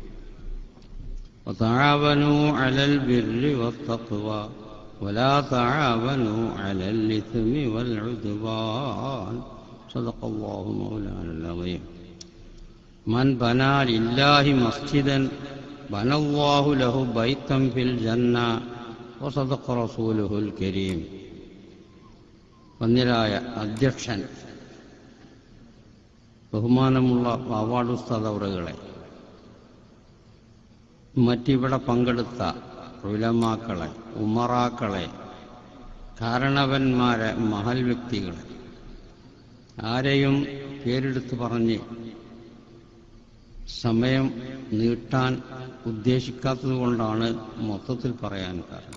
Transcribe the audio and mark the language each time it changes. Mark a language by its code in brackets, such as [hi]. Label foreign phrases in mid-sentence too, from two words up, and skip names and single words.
[ar] وتعاونوا على البر والتقوى ولا تعاونوا على الإثم والعدوان. صدق الله مولانا العظيم. من بنى لله مسجدا بنى الله له بيتا في الجنة. وصدق رسوله الكريم. [ml] വന്യരായ അധ്യക്ഷൻ, ബഹുമാനമുള്ള അവാർഡ് ഉസ്താദ് അവറുകളെ, മറ്റിവിടെ പങ്കെടുത്ത ഉലമാക്കളെ, ഉമറാക്കളെ, കാരണവന്മാരെ, മഹൽ വ്യക്തികളെ, ആരെയും പേരെടുത്ത് പറഞ്ഞ് സമയം നീട്ടാൻ ഉദ്ദേശിക്കാത്തത് കൊണ്ടാണ് മൊത്തത്തിൽ പറയാൻ കാരണം.